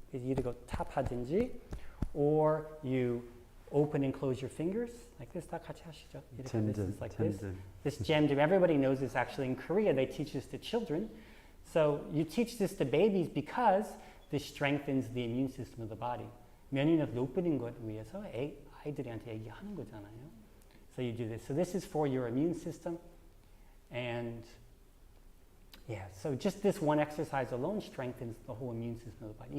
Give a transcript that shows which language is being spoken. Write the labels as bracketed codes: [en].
[en] You either go [ko] 탑하든지, [en] or you open and close your fingers like this. [ko] 다 같이 하시죠. [en] This is like this. This jemdem. Everybody knows this. Actually, in Korea, they teach this to children. So you teach this to babies because this strengthens the immune system of the body. [ko] 면역력 높이는 것 위해서 아이들한테 얘기하는 거잖아요. [en] So you do this. So this is for your immune system. And yeah, so just this one exercise alone strengthens the whole immune system of the body.